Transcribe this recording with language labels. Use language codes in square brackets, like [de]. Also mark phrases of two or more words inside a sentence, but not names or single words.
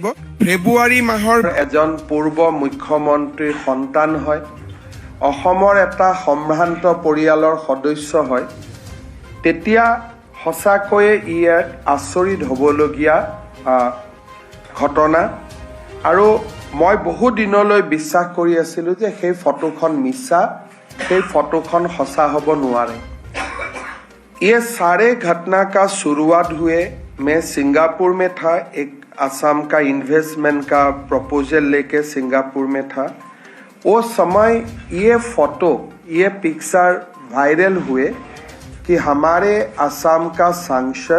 [as] ফেব্ৰুৱাৰী মাহৰ এজন পূৰ্ব মুখ্যমন্ত্ৰীৰ সন্তান হয়, অসমৰ এটা সম্ভ্ৰান্ত পৰিয়ালৰ সদস্য হয়, তেতিয়া সঁচাকৈয়ে ই এক আচৰিত হ'বলগীয়া ঘটনা। আৰু মই বহু দিনলৈ বিশ্বাস কৰি আছিলোঁ যে সেই ফটোখন মিছা, সেই ফটোখন সঁচা হ'ব নোৱাৰে। [hi] ये सारे घटना का शुरुआत हुए मैं सिंगापुर में था, एक असम का इन्वेस्टमेंट का प्रपोजल लेके सिंगापुर में था। वो समय ये फोटो, ये पिक्चर वायरल हुए कि हमारे असम का सांसद